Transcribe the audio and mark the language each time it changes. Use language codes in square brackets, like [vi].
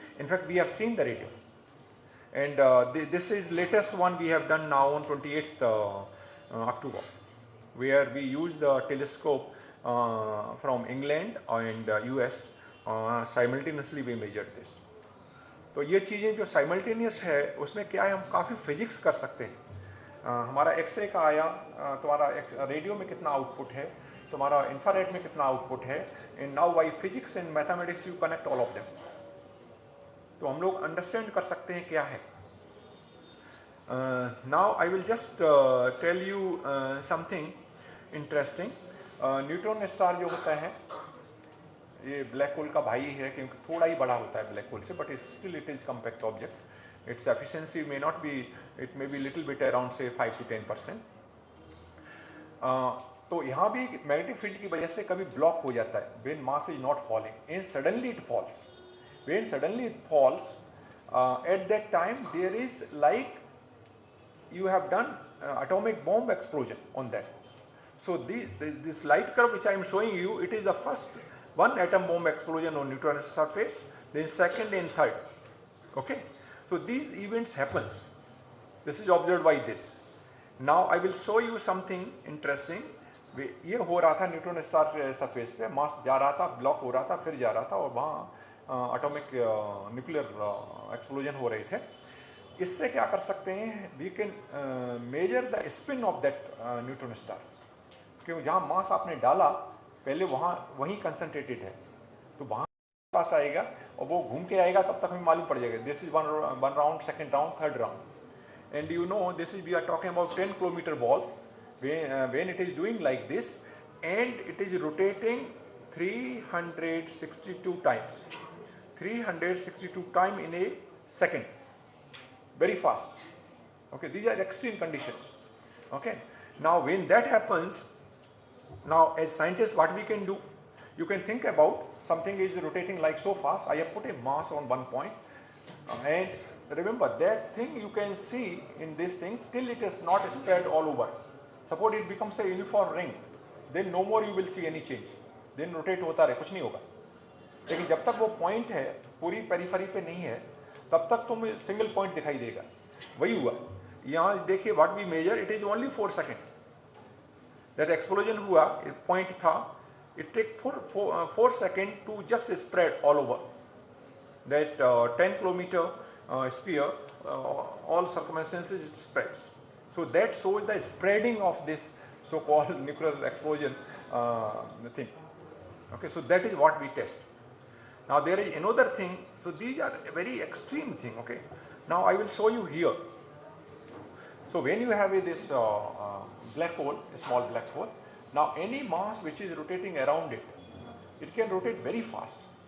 [en] In fact, we have seen the radio. And this is latest one we have done now on 28th October, where we use the telescope from England and US. Simultaneously we measured this. [hi] तो ये चीज़ें जो simultaneous है उसमें क्या है, हम काफ़ी फिजिक्स कर सकते हैं. हमारा एक्सरे का आया, तुम्हारा रेडियो में कितना आउटपुट है, तुम्हारा इंफ्रारेड में कितना आउटपुट है, [en] And now by physics and mathematics you connect all of them. [hi] तो हम लोग अंडरस्टैंड कर सकते हैं क्या है. [en] Now I will just tell you something interesting. [hi] Neutron star जो होता है ये ब्लैक होल का भाई है, क्योंकि थोड़ा ही बड़ा होता है ब्लैक होल से, [en] But still it is compact object. Its efficiency may not be, it may be little bit around से 5 to 10%. [hi] तो यहाँ भी मैग्नेटिक फील्ड की वजह से कभी ब्लॉक हो जाता है [en] When mass is not falling and suddenly it falls. When suddenly it falls, at that time there is like you have done atomic bomb explosion on that. So this light curve which I am showing you, it is the first one atom bomb explosion on neutron surface, then second and third. Okay, so these events happens. This is observed by this. Now I will show you something interesting. [hi] ये हो रहा था neutron star surface पे, मास जा रहा था, block हो रहा था, फिर जा रहा था, और वहाँ एटॉमिक न्यूक्लियर एक्सप्लोजन हो रहे थे. इससे क्या कर सकते हैं, [en] We can measure the spin of that neutron star. [hi] क्यों, जहाँ मास आपने डाला पहले वहीं कंसंट्रेटेड है, तो वहाँ पास आएगा और वो घूम के आएगा, तब तक हमें मालूम पड़ जाएगा. [en] This is one round, second round, third round. And you know this is, we are talking about 10 kilometre ball. when it is doing like this and it is rotating 362 times, 362 times in a second, very fast. Okay, these are extreme conditions. Okay, now when that happens, now as scientists what we can do, you can think about something is rotating like so fast. I have put a mass on one point, and remember that thing you can see in this thing till it is not spread all over. Suppose it becomes a uniform ring, then no more you will see any change. [hi] Then rotate होता रहे, कुछ नहीं होगा. लेकिन जब तक वो point है पूरी पेरिफेरी पे नहीं है, तब तक तुम्हें सिंगल पॉइंट दिखाई देगा. वही हुआ यहाँ देखिए, [en] What we measure, it is only 4 second. That explosion [hi] हुआ, पॉइंट था, [en] It take 4 second to just spread all over that 10 kilometre sphere, all circumstances it spreads. So that shows the spreading of this so-called nuclear explosion thing. Okay, so that is what we test. Now there is another thing. So these are a very extreme thing. Okay, now I will show you here. So when you have this black hole, a small black hole, now any mass which is rotating around it, it can rotate very fast.